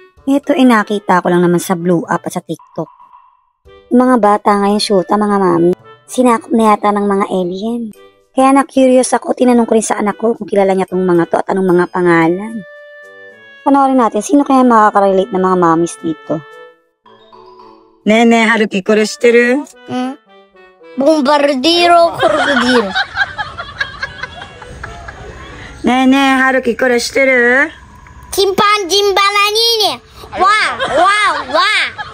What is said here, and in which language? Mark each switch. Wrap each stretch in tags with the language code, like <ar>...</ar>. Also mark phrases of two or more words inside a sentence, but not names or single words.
<tl>Ito nakita ko lang naman sa Blue App at sa TikTok. Mga bata ngayon shoota, mga mami, sinakop na yata ng mga alien. Kaya na-curious ako, tinanong ko rin sa anak ko kung kilala niya tong mga to at anong mga pangalan. Panoorin natin, sino kaya makaka-relate na mga mamis dito?</tl> <ja>ねね、はるき、これ知ってる? Bombardiro crocodilo. ねね、はるき、これ知ってる? Chimpanzee bananini. Wow, wow, wow.</ja>